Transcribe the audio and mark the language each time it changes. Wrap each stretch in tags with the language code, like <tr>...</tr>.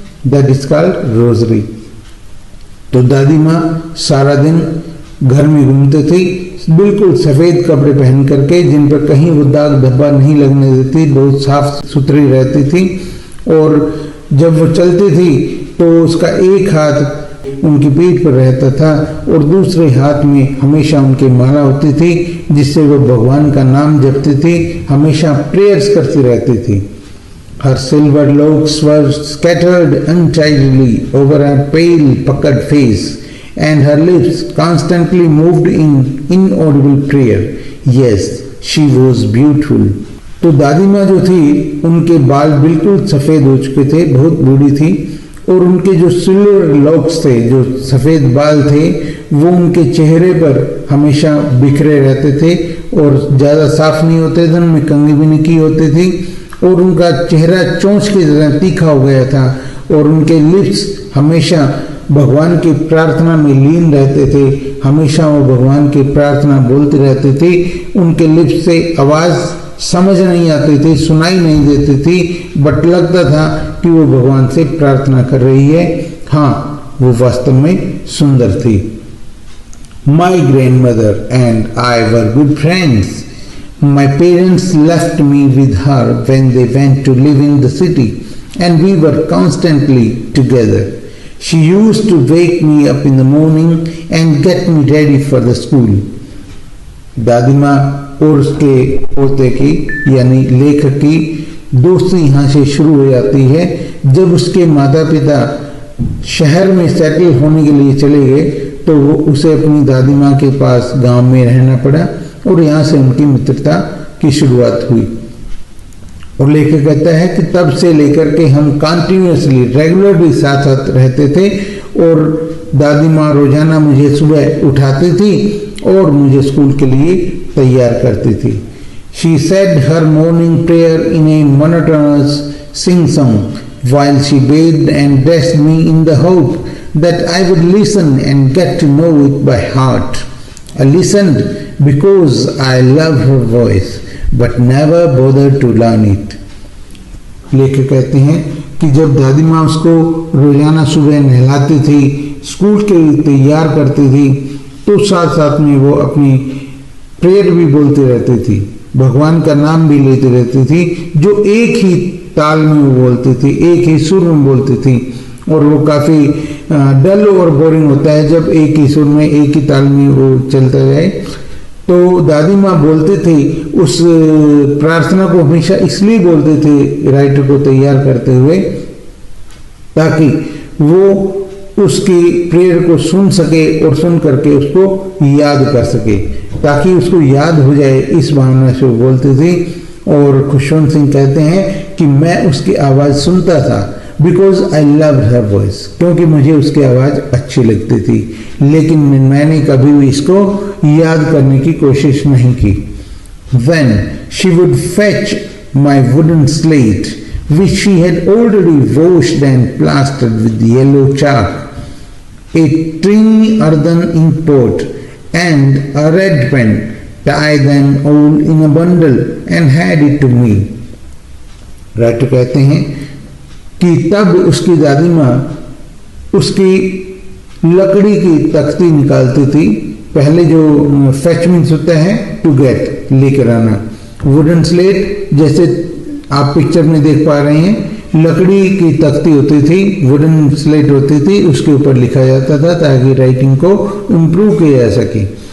<en>That is called rosary.</en> <hi>तो दादी माँ सारा दिन घर में घूमते थे बिल्कुल सफेद कपड़े पहन करके जिन पर कहीं वो दाग धब्बा नहीं लगने देती, बहुत साफ सुथरी रहती थी. और जब वो चलती थी तो उसका एक हाथ उनकी पीठ पर रहता था और दूसरे हाथ में हमेशा उनकी माला होती थी जिससे वो भगवान का नाम जपती थी, हमेशा प्रेयर्स करती रहती थी.</hi> <en>Her silver locks were scattered untidily over her pale puckered face and her lips constantly moved in inaudible prayer. Yes, she was beautiful.</en> <hi>तो दादी माँ जो थी उनके बाल बिल्कुल सफेद हो चुके थे, बहुत बूढ़ी थी, और उनके जो सिल्वर लॉक्स थे, जो सफेद बाल थे, वो उनके चेहरे पर हमेशा बिखरे रहते थे और ज्यादा साफ नहीं होते थे, उनमें कंघी भी नहीं की होती थी और उनका चेहरा चोंच की तरह तीखा हो गया था और उनके लिप्स हमेशा भगवान की प्रार्थना में लीन रहते थे, हमेशा वो भगवान की प्रार्थना बोलते रहते थे. उनके लिप्स से आवाज समझ नहीं आती थी, सुनाई नहीं देती थी, बट लगता था कि वो भगवान से प्रार्थना कर रही है. हाँ, वो वास्तव में सुंदर थी.</hi> <en>My grandmother and I were good friends. My parents left me with her when they went to live in the city, and we were constantly together. She used to wake me up in the morning and get me ready for the school.</en> <hi>दादी माँ और उसके पोते की यानी लेखक की दोस्ती यहाँ से शुरू हो जाती है. जब उसके माता पिता शहर में सेटल होने के लिए चले गए तो वो उसे अपनी दादी माँ के पास गांव में रहना पड़ा और यहाँ से उनकी मित्रता की शुरुआत हुई. और लेखक कहता है कि तब से लेकर के हम कंटिन्यूअसली रेगुलरली साथ साथ रहते थे और दादी माँ रोजाना मुझे सुबह उठाती थी और मुझे स्कूल के लिए तैयार करती थी.</hi> <en>She said her morning prayer in a monotonous sing song while she bathed and dressed me in the hope that I would listen and get to know it by heart. I listened because I love her voice, but never bothered to learn it.</en> <hi>लेखक कहते हैं कि जब दादी माँ उसको रोजाना सुबह नहलाती थी, स्कूल के लिए तैयार करती थी, तो साथ साथ में वो अपनी प्रेयर भी बोलती रहती थी, भगवान का नाम भी लेती रहती थी, जो एक ही ताल में वो बोलती थी, एक ही सुर में बोलती थी. और वो काफी डल और बोरिंग होता है जब एक ही सुर में एक ही ताल में वो चलता जाए. तो दादी माँ बोलते थे, उस प्रार्थना को हमेशा इसलिए बोलते थे राइटर को तैयार करते हुए ताकि वो उसकी प्रेयर को सुन सके और सुन करके उसको याद कर सके, ताकि उसको याद हो जाए, इस भावना से वो बोलते थे. और खुशवंत सिंह कहते हैं कि मैं उसकी आवाज़ सुनता था</hi> <en>because I love her voice,</en> <hi>क्योंकि मुझे उसकी आवाज़ अच्छी लगती थी, लेकिन मैंने कभी भी इसको याद करने की कोशिश नहीं की.</hi> <en>When she would fetch my wooden slate, which she had already washed and plastered with yellow chalk, a tiny earthen ink pot, and a red pen, tie them all in a bundle and hand it to me.</en> <hi>Writer कहते हैं कि तब उसकी दादी माँ उसकी लकड़ी की तख्ती निकालती थी. पहले जो फेच मीन्स होता है</hi> <en>to get,</en> <hi>लेकर आना. वुडन स्लेट जैसे आप पिक्चर में देख पा रहे हैं, लकड़ी की तख्ती होती थी, वुडन स्लेट होती थी, उसके ऊपर लिखा जाता था ताकि राइटिंग को इम्प्रूव किया जा सके.</hi>